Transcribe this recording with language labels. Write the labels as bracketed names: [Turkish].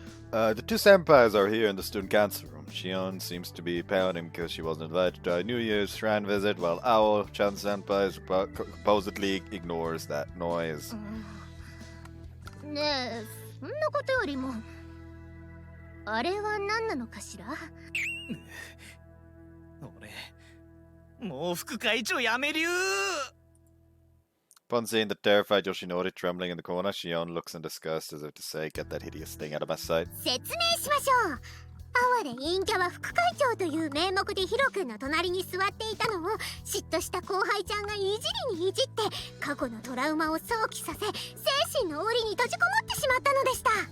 [English] The two senpais are here in the student council room. Shion seems to be pouting because she wasn't invited to a New Year's shrine visit, while Owl-chan senpai supposedly ignores that noise. [Japanese] ねえ、そんなことよりもあれは何なのかしら。俺もう副会長やめるよ。 [English] Upon seeing the terrified Yoshinori trembling in the corner, Shion looks in disgust as if to say, "Get that hideous thing out of my sight." [Japanese] 説明しましょう。哀れ陰キャは副会長という名目でヒロ君の隣に座っていたのを嫉妬した後輩ちゃんがいじりにいじって過去のトラウマを想起させ、精神の檻に閉じこもってしまったのでした。